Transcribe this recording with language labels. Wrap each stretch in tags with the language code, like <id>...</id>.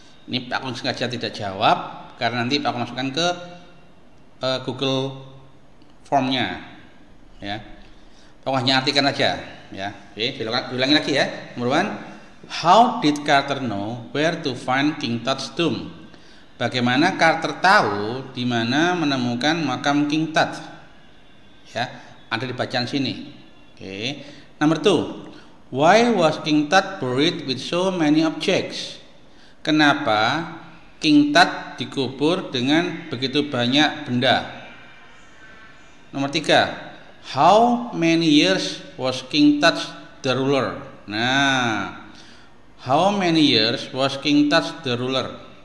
<id>Ini Pak Kun sengaja tidak jawab karena nanti Pak Kun masukkan ke Google Formnya. Ya. Pokoknya artikan aja, ya. Oke, diulangi lagi ya. Nomor 1,</id> <en>how did Carter know where to find King Tut's tomb?</en> <id>Bagaimana Carter tahu di mana menemukan makam King Tut? Ya, ada di bacaan sini. Oke.</id> <en>Number 2. Why was King Tut buried with so many objects?</en> <id>Kenapa King Tut dikubur dengan begitu banyak benda? Nomor 3.</id> <en>How many years was King Tut the ruler? Nah, how many years was King Tut the ruler?</en>